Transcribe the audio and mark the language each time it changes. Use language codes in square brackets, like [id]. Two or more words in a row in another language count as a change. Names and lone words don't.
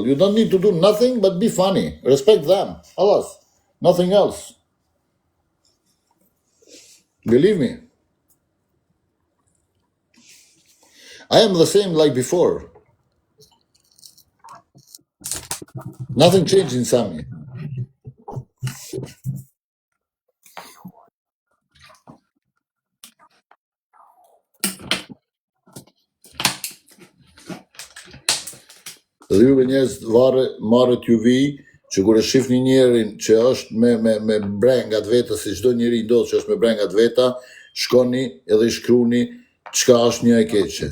[en] You don't need to do nothing but be funny. Respect them. Alas, nothing else. Believe me. I am the same like before. Nothing changed in Sami. [sq] Dhe juve njerëz marrët ju vi që kur e shihni njerin që është me brengat veta, si çdo njeri ndodh që është me brengat veta, shkoni edhe i shkruani çka është një e keqe.